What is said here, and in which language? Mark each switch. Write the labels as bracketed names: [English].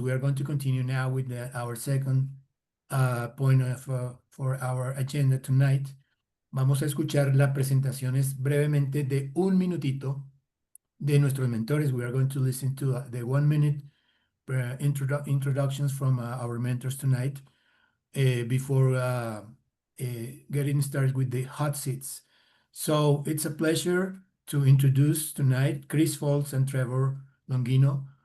[English] We are going to continue now with our second point for our agenda tonight. [Spanish] Vamos a escuchar las presentaciones brevemente de un minutito de nuestros mentores. [English] We are going to listen to the 1 minute introductions from our mentors tonight before getting started with the hot seats. So it's a pleasure to introduce tonight Chris Foltz and Trevor Longino.